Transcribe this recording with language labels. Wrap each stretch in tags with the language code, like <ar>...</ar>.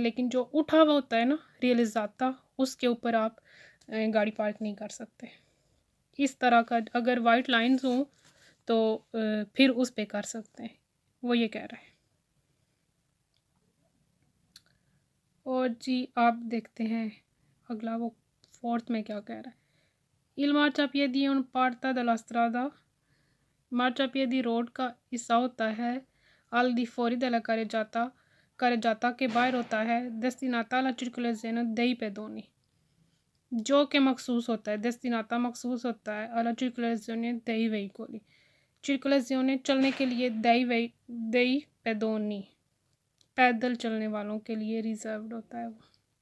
<hi>लेकिन जो उठा हुआ होता है ना रियलिज़ाता, उसके ऊपर आप गाड़ी पार्क नहीं कर सकते। इस तरह का अगर वाइट लाइंस हों तो फिर उस पे कर सकते हैं, वो ये कह रहा है। और जी आप देखते हैं अगला वो फोर्थ में क्या कह रहा है।</hi> <it>Il marciapiedi è un parte della strada.</it> <hi>मार्चापियदी road का हिस्सा होता है</hi> <it>al di fuori della carreggiata</it> <hi>के बाहर होता है</hi> <it>destinata alla circolazione dei pedoni,</it> <hi>जो कि मखसूस होता है destinata मखसूस होता है</hi> <it>alla circolazione dei veicoli,</it> <hi>circolazione चलने के लिए</hi> <it>dei pedoni</it> <hi>पैदल चलने वालों के लिए रिजर्व्ड होता है वो।</hi>